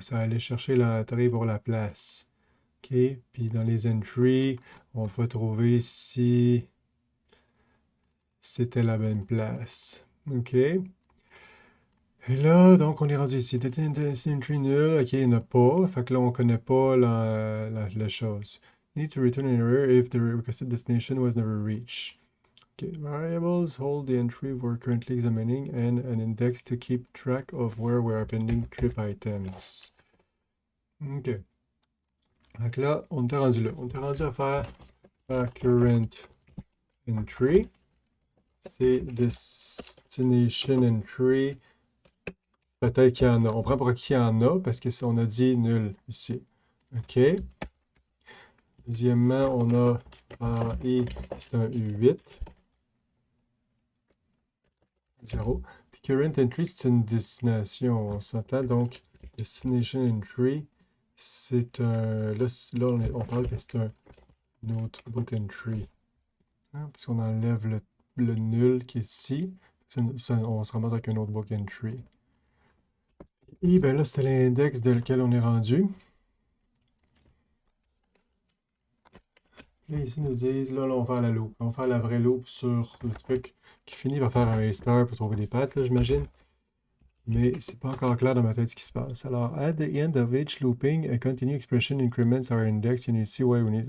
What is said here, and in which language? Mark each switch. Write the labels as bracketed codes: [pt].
[fr] Ça allait chercher l'entrée pour la place. OK. Puis dans les entries, on va trouver si c'était la même place. OK. Et là, donc, on est rendu ici. Entry nul. OK, il n'y en a pas. Fait que là, on ne connaît pas la chose. [en] Need to return an error if the requested destination was never reached. Okay. Variables hold the entry we're currently examining and an index to keep track of where we're appending trip items. OK. [fr] Donc là, on était rendu là. On était rendu à faire current entry. C'est destination entry. Peut-être qu'il y en a. On prend pour acquis qu'il y en a parce qu'on a dit nul ici. OK. Deuxièmement, on a i, c'est un U8. 0. Puis current entry, c'est une destination. On s'entend donc destination entry, c'est un. Là, on parle que c'est un notebook entry. Hein, parce qu'on enlève le nul qui est ici. On se ramasse avec un notebook entry. Et ben là, c'était l'index de lequel on est rendu. Là, ici, ils nous disent, là, on va faire la loupe. On va faire la vraie loupe sur le truc qui finit par faire un master pour trouver des pattes, là, j'imagine. Mais c'est pas encore clair dans ma tête ce qui se passe. [en] Alors, at the end of each looping, a continue expression increments our index and you see why we need.